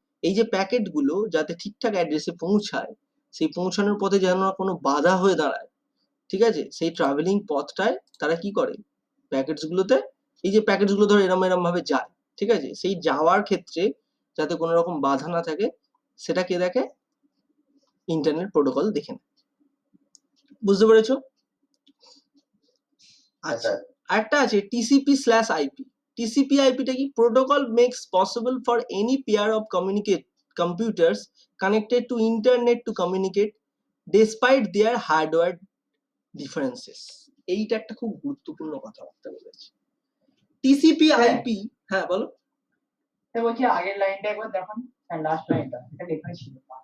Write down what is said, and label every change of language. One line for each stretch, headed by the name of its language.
Bangla: এই যে প্যাকেট গুলো যাতে ঠিকঠাক অ্যাড্রেসে পৌঁছায়, সেই পৌঁছানোর পথে যেন না কোনো বাধা হয়ে দাঁড়ায়, ঠিক আছে, সেই ট্রাভেলিং পথটায় তারা কি করে, প্যাকেটস গুলোতে, এই যে প্যাকেটস গুলো ধরো এরম এরম ভাবে যায়, ঠিক আছে, সেই যাওয়ার ক্ষেত্রে যাতে কোনো রকম বাধা না থাকে, সেটা কে দেখে? ইন্টারনেট প্রোটোকল দেখে নেয়। বুঝতে পেরেছো? আচ্ছা, আরেকটা আছে TCP/IP। TCP/IP টা কি?
English: Protocol makes possible for any pair of computers connected to internet to communicate despite their hardware differences.
Bangla: এইটা একটা খুব গুরুত্বপূর্ণ কথাবার্তা বলেছে। TCP/IP, হ্যাঁ বলো। তো বলছি আগের লাইনটা একবার দেখান, হ্যাঁ লাস্ট লাইনটা, এটা লেখা ছিল।